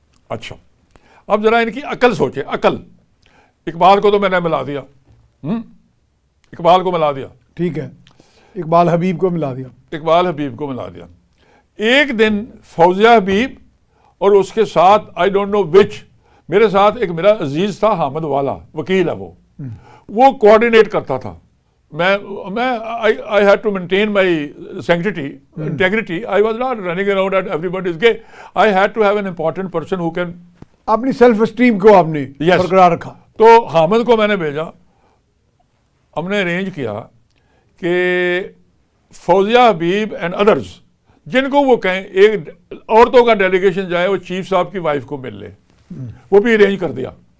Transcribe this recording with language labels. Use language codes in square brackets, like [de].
[ur] اچھا, اب ذرا ان کی عقل سوچے, عقل. اقبال کو تو میں نے ملا دیا, اقبال کو ملا دیا, ٹھیک ہے, اقبال حبیب کو ملا دیا, اقبال حبیب کو ملا دیا. ایک دن فوزیہ حبیب اور اس کے ساتھ [en] I don't know which, [ur] میرے ساتھ ایک میرا عزیز تھا حامد والا, وکیل ہے وہ کوآرڈینیٹ کرتا تھا. [en] میں I had to maintain my integrity. I was not running around at everybody's gate. I had to have an important person who can. [ur] اپنی سیلف اسٹیم کو آپ نے برقرار رکھا. تو حامد کو میں نے بھیجا, ہم نے ارینج کیا کہ فوزیہ حبیب [en] and others [ur] جن کو وہ کہیں ایک عورتوں کا ڈیلیگیشن جائے, وہ چیف صاحب کی وائف کو مل لے, وہ بھی ارینج کر دیا.